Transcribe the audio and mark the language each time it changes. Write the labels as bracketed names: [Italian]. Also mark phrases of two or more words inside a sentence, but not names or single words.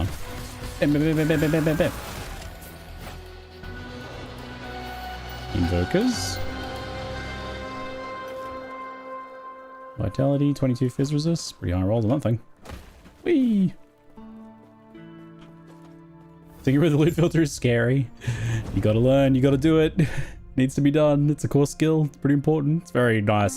[English] Bam, bam, bam, bam, bam, bam, bam, bam. Invokers. Vitality, 22 fizz resist. Pretty high rolls on that thing. Whee! Thinking with the loot filter is scary. You gotta learn, you gotta do it. Needs to be done. It's a core skill. It's pretty important. It's very nice.